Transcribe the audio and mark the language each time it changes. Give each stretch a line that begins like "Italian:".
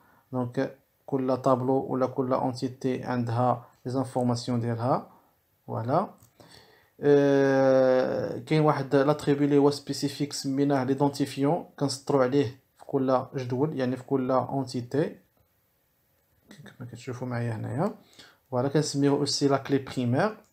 French: Donc, كل tableau ou كل entité
Arabic: عندها
French: les informations
Arabic: ديالها.
French: Voilà.
Arabic: كاين واحد l'attribut اللي هو spécifique سميناه l'identifiant كنسطروا عليه في كل جدول يعني في كل entité كما كتشوفوا معايا هنايا.
French: Voilà
Arabic: كنسميوه
French: aussi la clé primaire.